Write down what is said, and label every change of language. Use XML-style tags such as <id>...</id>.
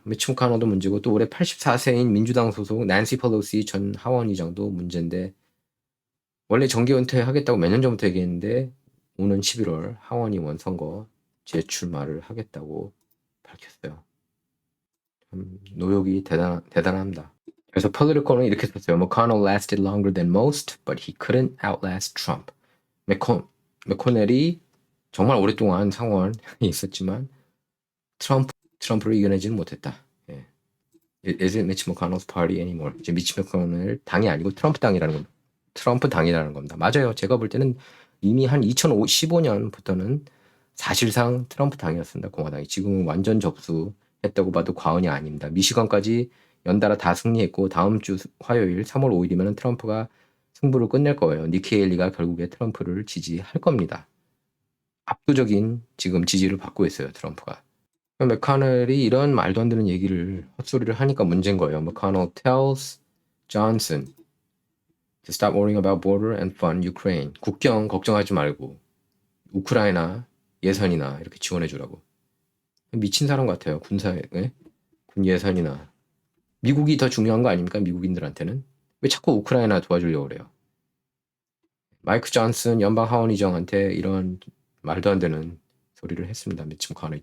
<ko>미치 머카노도 문제고 또 올해 84세인 민주당 소속 난시 펠로시 전 하원의장도 문제인데 원래 정계 은퇴하겠다고 몇 년 전부터 얘기했는데 오는 11월 하원의원 선거 재출마를 하겠다고 밝혔어요. 노력이 대단합니다. 그래서 폴리티컬은 이렇게 썼어요.</ko> <en>McConnell lasted longer than most, but he couldn't outlast Trump.</en> <ko>맥코넬이 정말 오랫동안 상원에 있었지만 트럼프를 이겨내지는 못했다. 예.</ko> <en>Isn't Mitch McConnell's party anymore.</en> <ko>이제 미치 맥코넬 당이 아니고 트럼프 당이라는 겁니다. 트럼프 당이라는 겁니다. 맞아요. 제가 볼 때는 이미 한 2015년부터는 사실상 트럼프 당이었습니다. 공화당이. 지금은 완전 접수했다고 봐도 과언이 아닙니다. 미시건까지 연달아 다 승리했고 다음 주 화요일 3월 5일이면 트럼프가 승부를 끝낼 거예요. 니키 헤일리가 결국에 트럼프를 지지할 겁니다. 압도적인 지금 지지를 받고 있어요. 트럼프가. 맥카넬이 이런 말도 안 되는 얘기를 헛소리를 하니까 문제인 거예요.</ko> <en>McConnell tells Johnson to stop worrying about border and fund Ukraine.</en> <ko>국경 걱정하지 말고 우크라이나 예산이나 이렇게 지원해 주라고. 미친 사람 같아요. 군사에 군 예산이나 미국이 더 중요한 거 아닙니까? 미국인들한테는 왜 자꾸 우크라이나 도와주려고 그래요? 마이크 존슨 연방 하원의장한테 이런 말도 안 되는 소리를 했습니다. 미치 맥커넬이.</ko>